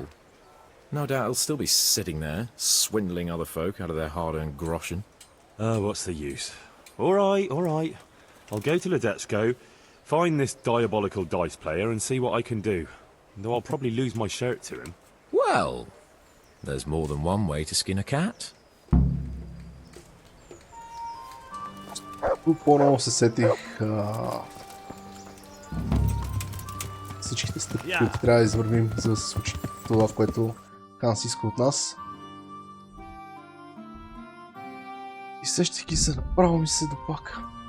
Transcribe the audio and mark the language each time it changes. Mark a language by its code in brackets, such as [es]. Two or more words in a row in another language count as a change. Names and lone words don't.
[en] No doubt he'll still be sitting there, swindling other folk out of their hard-earned groschen. Oh, what's the use? All right. I'll go to Ledechko, find this diabolical dice player and see what I can do. Though I'll probably lose my shirt to him. Well, there's more than one way to skin a cat. [bg] По-ново се сетих всичките стъпки, които трябва да извървим, за да се случи това, което Ханс иска от нас. И сещайки се, направо ми се доплака.